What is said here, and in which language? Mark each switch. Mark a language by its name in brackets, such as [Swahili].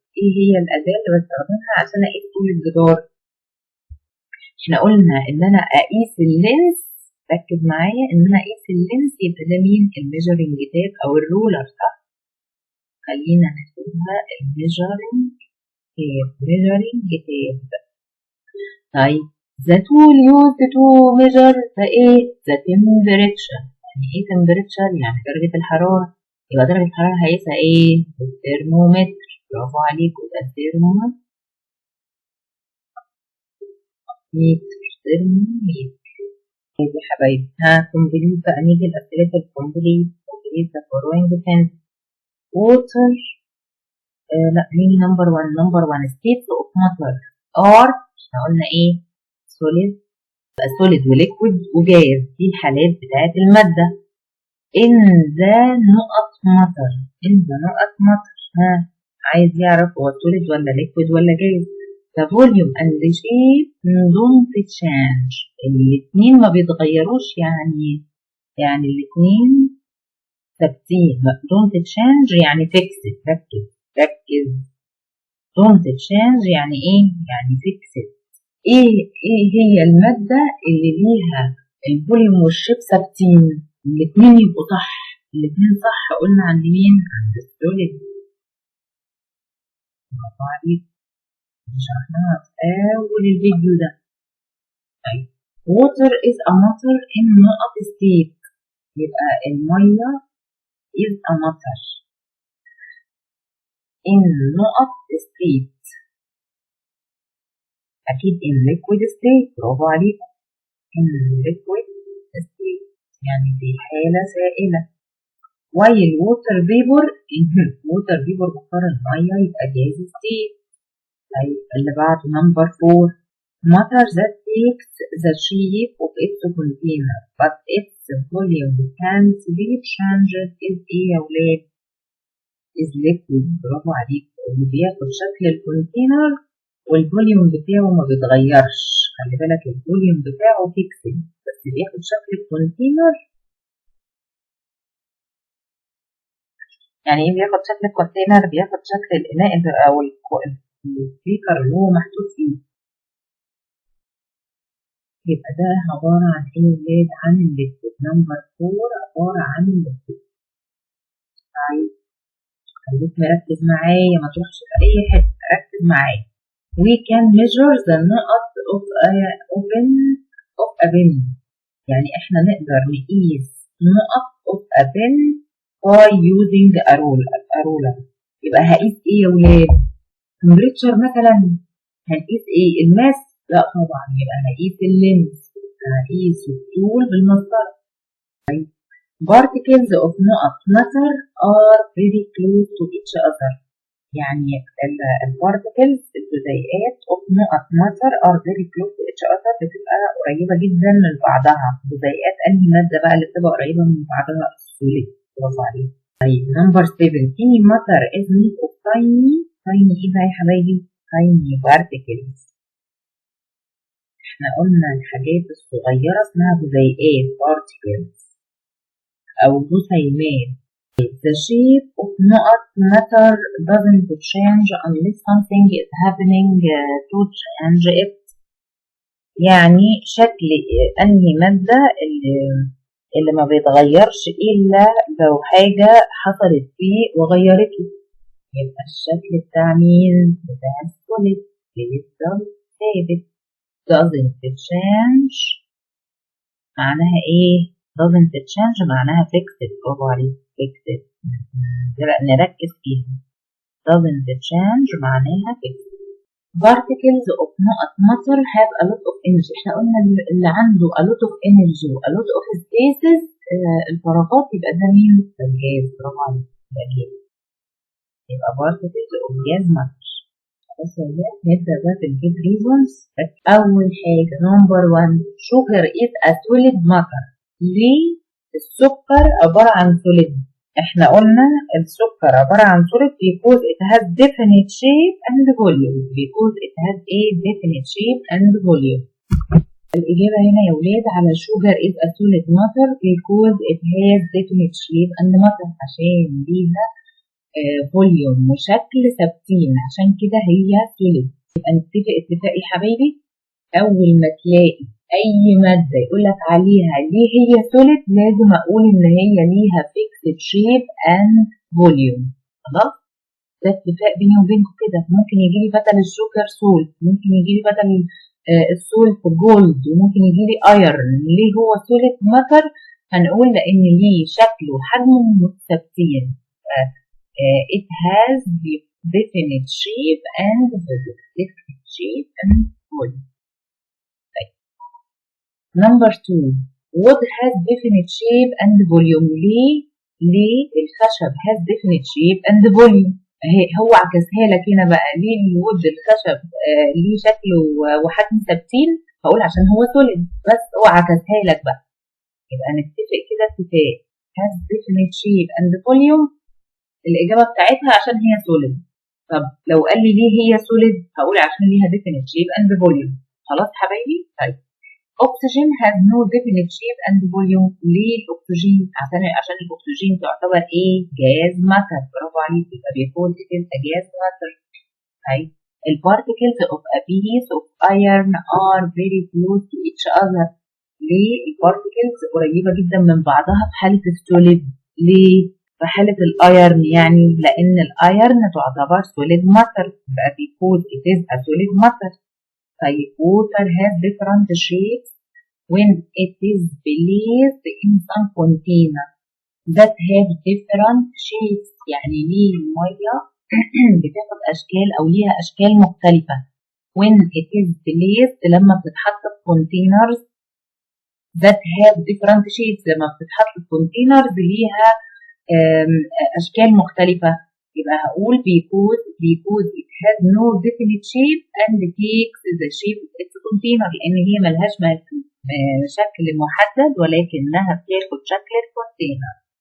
[Arabic] إيه هي الأداة اللي بستخدمها عشان أقيس طول الجدار؟ إحنا قلنا إن أنا أقيس اللينس، ركز معايا، إن أنا أقيس اللينس يبقى ده مين؟ الميجرنج تاب أو الرولر صح؟ خلينا نكتبها الميجرنج تاب. [English] Measuring tape. [Arabic] طيب [English] the tool used to measure the ايه؟ the temperature. [Arabic] يعني ايه temperature؟ يعني درجة الحرارة. يبقى درجة الحرارة هيقيسها ايه؟ الترمومتر. برافو عليكم، ده الترمومتر. ترمومتر. يا حبايبي ها كومبليت بقى، نيجي لأسئلة الكومبليت. [English] Complete the following sentence. [Arabic] water لا مين نمبر 1؟ نمبر 1 [English] states of matter are، [Arabic] احنا قلنا ايه؟ solid وليكويد وجاز، دي الحالات بتاعت المادة. [English] in the نقط matter. in the نقط matter. [Arabic] ها عايز يعرف هو solid ولا liquid ولا جاز. [English] the volume and the shape don't change. [Arabic] الاتنين ما بيتغيروش، يعني الاتنين ثابتين. [English] don't change يعني fixed. [Arabic] ركز. don't change يعني ايه؟ يعني fixed. ايه هي المادة اللي ليها الفوليوم والشيب ثابتين؟ الاتنين يبقوا صح. الاتنين صح. قلنا عند مين؟ عند السوليد. برافو عليك، شرحناها في أول الفيديو ده. [English] طيب water is a matter in نقط state. [Arabic] يبقى المية [English] is a matter in نقط state. [Arabic] أكيد [English] in liquid state، [Arabic] برافو عليك. in liquid state يعني في حالة سائلة. [English] while water vapor water vapor [Arabic] بخار المية يبقى [English] gas state. طيب اللي بعده number 4 matter that takes the shape of its container but its volume can't be changed is [Arabic] ايه يا ولاد؟ [English] is liquid، برافو عليك. [Arabic] اللي بياخد شكل الكونتينر والفوليوم بتاعه ما بيتغيرش، خلي بالك الفوليوم بتاعه فيكسد بس بياخد شكل الكونتينر. يعني ايه بياخد شكل الكونتينر؟ بياخد شكل الإناء أو البيكر اللي هو محطوط فيه. يبقى ده عبارة عن ايه يا ولاد؟ عن الليكويد. نمبر 4 عبارة عن الليكويد. طيب خليك مركز معايا، ما تروحش في أي حتة، ركز معايا. [English] We can measure the نقط of a pen. [Arabic] يعني احنا نقدر نقيس [English] نقط of a pen by using a ruler. [Arabic] يبقى هقيس ايه يا ولاد؟ temperature مثلا. هنقيس ايه؟ الماس؟ لا طبعا، يبقى هقيس اللينس، هقيس الطول بالمسطرة. [English] طيب particles of نقط matter are very close to each other. [Arabic] يعني البارتكلز الجزيئات [English] of نقط matter are very close to each other [Arabic] بتبقى قريبة جدا من بعضها. جزيئات أنهي مادة بقى اللي بتبقى قريبة من بعضها؟ السوليد، برافو عليك. [English] طيب number 7 any matter is made of tiny [Arabic] ايه بقى يا حبايبي؟ [English] tiny particles. [Arabic] احنا قلنا الحاجات الصغيرة اسمها جزيئات particles أو جسيمات. [English] The shape of نقط matter doesn't change unless something is happening to change it. [Arabic] يعني شكل أنهي مادة اللي ما بيتغيرش إلا لو حاجة حصلت فيه وغيرته. يبقى الشكل بتاع مين؟ بتاع السوليد بيفضل ثابت. [English] doesn't change معناها إيه؟ doesn't change معناها fixed، [Arabic] برافو عليك [English] fixed. [Arabic] نركز فيها. [English] doesn't change معناها fixed. particles of نقط matter have a lot of energy. [Arabic] احنا قلنا اللي عنده [English] a lot of energy [Arabic] و a lot of spaces الفراغات يبقى ده مين؟ الجاز، برافو عليك ده جاز. [English] يبقى particles of gas matter. [Arabic] بس نبدأ بقى في الجيب reasons. [English] أول حاجة number 1 sugar is a solid matter. [Arabic] ليه السكر عبارة عن [English] solid؟ [Arabic] احنا قلنا السكر عبارة عن [English] solid because it has definite shape and volume. because it has a definite shape and volume. [Arabic] الإجابة هنا يا ولاد على [English] sugar is a solid matter because it has definite shape and matter، [Arabic] عشان ليها فوليوم وشكل ثابتين، عشان كده هي solid. يبقى نتفق اتفاق يا حبايبي، أول ما تلاقي أي مادة يقول لك عليها ليه هي solid لازم أقول إن هي ليها [English] fixed shape and volume. [Arabic] خلاص؟ ده اتفاق بيني وبينكم كده. ممكن يجي لي بدل السكر سولت، ممكن يجي لي بدل السولت جولد، وممكن يجي لي ايرن. ليه هو solid matter؟ هنقول لأن ليه شكله وحجمه ثابتين. [English] it has definite shape and volume. definite shape and volume. Number 2 wood has definite shape and volume. [Arabic] ليه الخشب [English] has definite shape and volume؟ [Arabic] هو عكسها لك هنا بقى. ليه الوود الخشب ليه شكل وحجم ثابتين؟ هقول عشان هو solid، بس هو عكسها لك بقى. يبقى نتفق كده اتفاق [English] has definite shape and volume. [Arabic] الإجابة بتاعتها عشان هي solid. طب لو قال لي ليه هي solid هقول عشان ليها [English] definite shape and volume. [Arabic] خلاص حبايبي؟ طيب [English] oxygen has no definite shape and volume. [Arabic] ليه الأكسجين؟ عشان الأكسجين تعتبر إيه؟ جاز ماتر، برافو عليك. يبقى بيكون جاز ماتر. [English] طيب البارتكلز of a piece of iron are very close to each other. [Arabic] ليه البارتكلز قريبة جدا من بعضها في حالة السوليد؟ ليه؟ في حالة الايرن يعني لأن الايرن تعتبر solid matter، يبقى [English] because it is a solid matter. طيب water has different shapes when it is placed in some container that have different shapes. [Arabic] يعني ليه المية بتاخد أشكال أو ليها أشكال مختلفة [English] when it is placed [Arabic] لما بتتحط في [English] containers that have different shapes. [Arabic] لما بتتحط في containers ليها أشكال مختلفة، يبقى هقول [English] because it has no definite shape and takes the shape of its container، [Arabic] لأن هي ملهاش شكل محدد ولكنها بتاخد شكل الكونتينر.